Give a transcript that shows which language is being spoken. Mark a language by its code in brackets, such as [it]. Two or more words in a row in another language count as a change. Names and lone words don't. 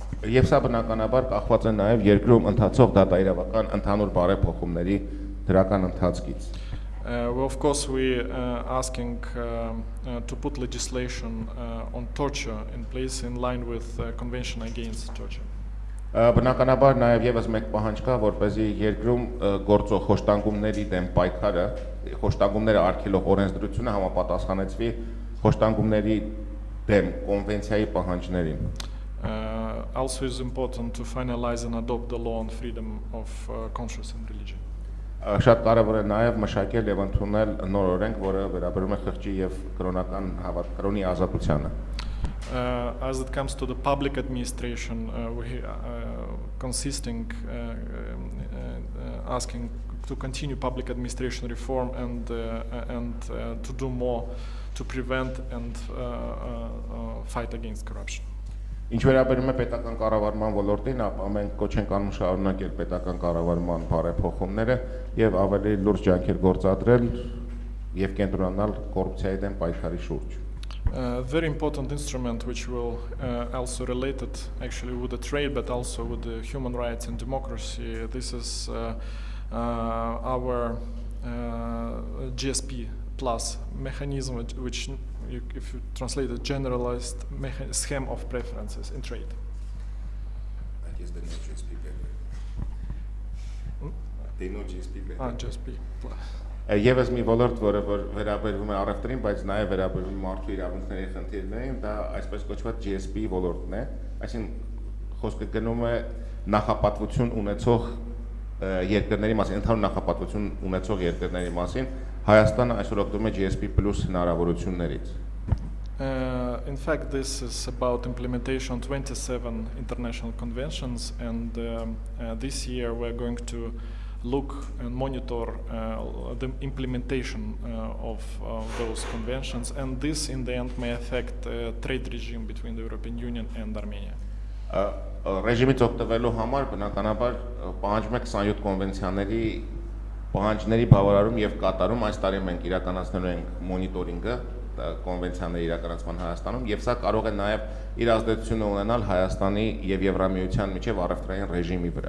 [hy] Եվ սա բնականաբար կախված է նաև երկրում ընթացող դատաիրավական ընդհանուր բարեփոխումների դրական ընթացքից։ [en] Of course, we asking to put legislation on torture in place in line with the Convention Against Torture. [hy] Բնականաբար նաև եւս մեկ պահանջ կա, որպեսզի երկրում գործող խոշտանգումների դեմ պայքարը, խոշտանգումները արգելող օրենսդրությունը համապատասխանեցվի խոշտանգումների դեմ կոնվենցիայի պահանջներին։ [en] Also is important to finalize and adopt the law on freedom of conscience and religion. [hy] Շատ կարևոր է նաև մշակել եւ ընդունել նոր օրենք, որը վերաբերում է խղճի եւ կրոնական հավատքրոնի ազատությանը։ [en] As it comes to the public administration, we consisting asking to continue public administration reform and to do more to prevent and fight against corruption. [hy] Ինչ վերաբերում է պետական կառավարման ոլորտին, ապա մենք կոչ ենք անում շարունակել պետական կառավարման բարեփոխումները եւ ավելի լուրջ ջանքեր գործադրել եւ կենտրոնանալ կոռուպցիայի դեմ պայքարի շուրջ։ [en] very important instrument which will also related actually with the trade but also with the human rights and democracy. This is our GSP plus mechanism which if you translate a generalized scheme of preferences in trade. That is the new GSP paper. The new GSP paper. GSP plus. [hy] Եվս մի ոլորտ, որը վերաբերվում է առևտրին, բայց նաև վերաբերվում է մարդու իրավունքների խնդիրներին, դա այսպես կոչված GSP ոլորտն է, այսինքն խոսքը գնում է նախապատվություն ունեցող երկրների մասին, ընդհանուր նախապատվություն ունեցող երկրների մասին, Հայաստանը այսօր օգտվում է GSP+ հնարավորություններից։ [en] In fact, this is about implementation of 27 international conventions, and this year we're going to look and monitor the implementation of those conventions, and this in the end may affect trade regime between the European Union and Armenia. [hy] Ռեժիմից օգտվելու համար բնականաբար պահանջում է 27 կոնվենցիաների պահանջների բավարարում եւ կատարում, այս տարի մենք իրականացնելու ենք մոնիտորինգը կոնվենցիաների իրականացման Հայաստանում, եւ սա կարող է նաեւ իր ազդեցությունը ունենալ Հայաստանի եւ Եվրամիության միջև առևտրային ռեժիմի վրա։